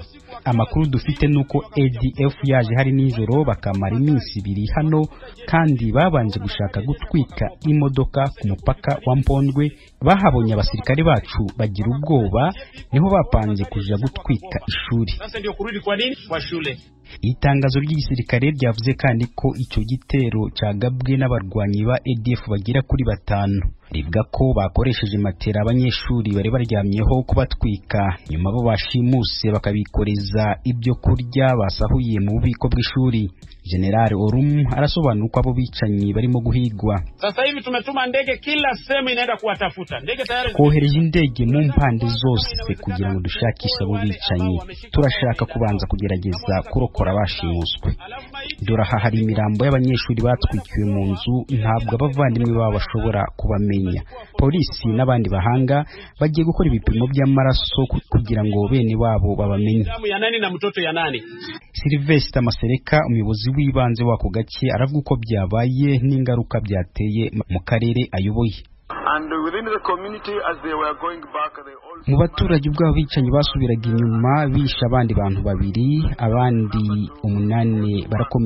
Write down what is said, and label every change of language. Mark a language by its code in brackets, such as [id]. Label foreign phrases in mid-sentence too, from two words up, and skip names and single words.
[rw] Amakuru dufite nuko ADF yaje hari nijoro bakamara iminsi 2 hano, kandi babanje gushaka gutwika imodoka ku mupaka wa Mpondwe. Bahabonye abasirikare bacu bagira ubwoba, niho bapanze kuja gutwika ishuri. [sw] Sasa ndio kurudi kwa nini kwa shule. [rw] Itangazo ry'igisirikare ryavuze kandi ko icyo gitero cyagabwe n'abarwanyi ba ADF bagira kuri 5. Rivuga ko bakoresheje matera abanyeshuri bari baryamyeho kubatwika, nyuma bo bashimuse bakabikoreza ibyo kurya basahuye mu bubiko bw'ishuri. General Orum arasobanura uko abo bicanyi barimo guhigwa. [sw] Sasa hivi tumetuma ndege kila sehemu inaenda kuwatafuta. Ndege tayari [rw] kohereje indege mu mpande zose kugira ngo dushakishe abo bicanyi. Turashaka kubanza kugerageza kurokora abashimuswe. Duraha hari imirambo y'abanyeshuri batwikiwe mu nzu, ntabwo abavandimwe babo bashobora kubamenya. Polisi n'abandi bahanga bagiye gukora ibipimo by'amaraso kugira ngo bene wabo babamenye. [sw] Ya nani na mtoto ya nani? [rw] Sylvester Masereka, umuyobozi w'ibanze wako gace, aravuga uko byabaye n'ingaruka byateye mu karere ayoboye. Mu baturage ubwabo bicanyi basubiraga inyuma, bisha abandi bantu 2, abandi 8 barakomeretswa.